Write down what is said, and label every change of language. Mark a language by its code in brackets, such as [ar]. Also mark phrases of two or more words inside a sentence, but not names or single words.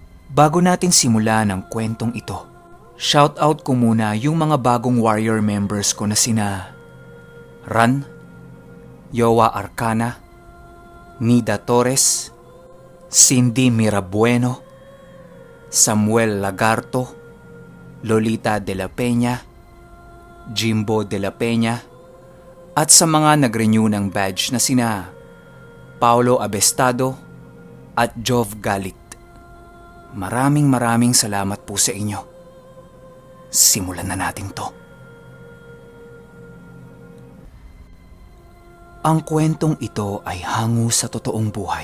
[tl] Bago natin simulan ang kwentong ito, shoutout ko muna yung mga bagong [en] warrior members [tl] ko na sina Ran, Yowa Arcana, Nida Torres, Cindy Mirabueno, Samuel Lagarto, Lolita de la Peña, Jimbo de la Peña, at sa mga nag-renew ng badge na sina Paulo Abestado at Jov Galit. Maraming salamat po sa inyo. Simulan na natin to. Ang kwentong ito ay hango sa totoong buhay.